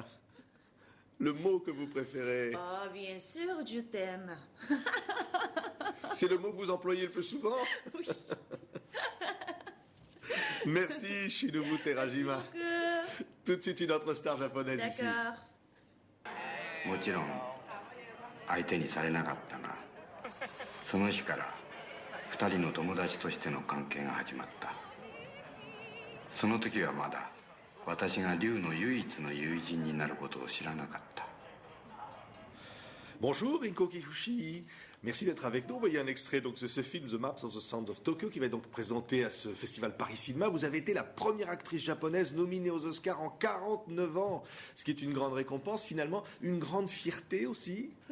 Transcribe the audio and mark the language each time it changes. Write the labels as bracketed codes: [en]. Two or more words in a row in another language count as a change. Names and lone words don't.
[fr] Le mot que vous préférez? Oh, bien sûr, je t'aime. C'est le mot que vous employez le plus souvent? Oui. Merci, Shinobu Terajima. Tout de suite, une autre star japonaise ici. D'accord. [ja] もちろん相手にされなかったが、その日から2人の友達としての関係が始まった。その時はまだ私が龍の唯一の友人になることを知らなかった。 [fr] Bonjour Rinko Kikuchi, merci d'être avec nous. Vous voyez un extrait donc, de ce film The Maps of the Sound of Tokyo qui va être donc présenté à ce festival Paris Cinéma. Vous avez été la première actrice japonaise nominée aux Oscars en 49 ans, ce qui est une grande récompense, finalement une grande fierté aussi.